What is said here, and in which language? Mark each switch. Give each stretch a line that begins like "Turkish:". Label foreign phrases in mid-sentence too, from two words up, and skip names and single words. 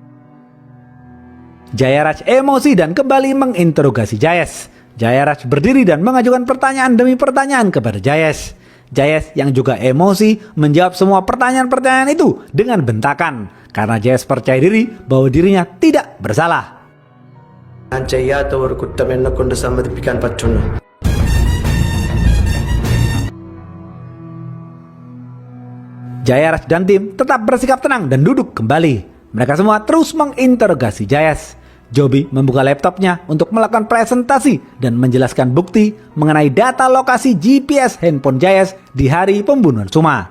Indonesian: Jaya Raj emosi dan kembali menginterogasi Jayes. Jaya Raj berdiri dan mengajukan pertanyaan demi pertanyaan kepada Jayes. Jayes yang juga emosi menjawab semua pertanyaan-pertanyaan itu dengan bentakan karena Jayes percaya diri bahwa dirinya tidak bersalah.
Malayalam: ഞാൻ ചെയ്യാത്ത ഒരു കുറ്റം എന്നെ കൊണ്ട് സമ്മതിപ്പിക്കാൻ പറ്റുന്നു.
Indonesian: Jaya Raj dan tim tetap bersikap tenang dan duduk kembali. Mereka semua terus menginterogasi Jayes. Joby membuka laptopnya untuk melakukan presentasi dan menjelaskan bukti mengenai data lokasi GPS handphone Jayes di hari pembunuhan Suma.